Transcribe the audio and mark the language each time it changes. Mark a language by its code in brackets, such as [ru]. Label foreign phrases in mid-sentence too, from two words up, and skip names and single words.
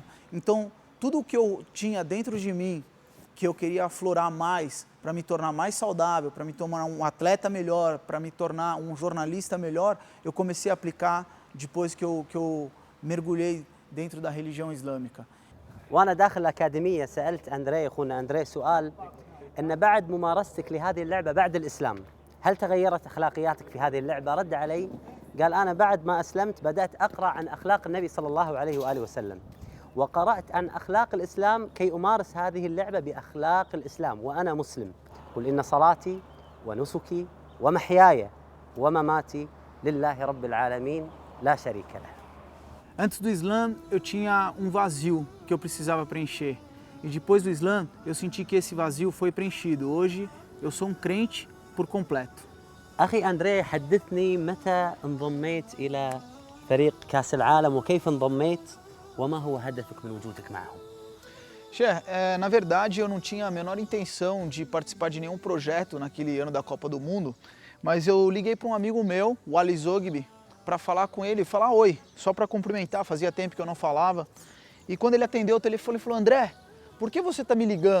[pt] Então, tudo o que eu tinha dentro de mim, que eu queria aflorar mais, para me tornar mais saudável, para me tornar um atleta melhor, para me tornar um jornalista melhor, eu comecei a aplicar depois que eu mergulhei dentro da religião islâmica. [ar] وأنا داخل الأكاديمية سألت أندري أخونا أندري سؤال أن بعد ممارستك لهذه اللعبة بعد الإسلام هل تغيرت أخلاقياتك في هذه اللعبة؟ رد علي قال أنا بعد ما أسلمت بدأت أقرأ عن أخلاق النبي صلى الله عليه وآله وسلم وقرأت عن أخلاق الإسلام كي أمارس هذه اللعبة بأخلاق الإسلام وأنا مسلم. قل إن صلاتي ونسكي ومحياي ومماتي لله رب العالمين لا شريك له. [pt] Antes do Islã, eu tinha um vazio que eu precisava preencher. E depois do Islã, eu senti que esse vazio foi preenchido. Hoje, eu sou um crente por completo. [ar] أخي أندري حدثني متى انضميت إلى فريق كأس العالم وكيف انضميت وما هو هدفك من وجودك معهم؟ [pt] Che, na verdade, eu não tinha a menor intenção de participar de nenhum projeto naquele ano da Copa do Mundo, mas eu liguei para um amigo meu, o Ali Zogby, para falar com ele, falar oi, só para cumprimentar, fazia tempo que eu não falava. E quando ele atendeu o telefone, ele falou: André, por que você está me ligando?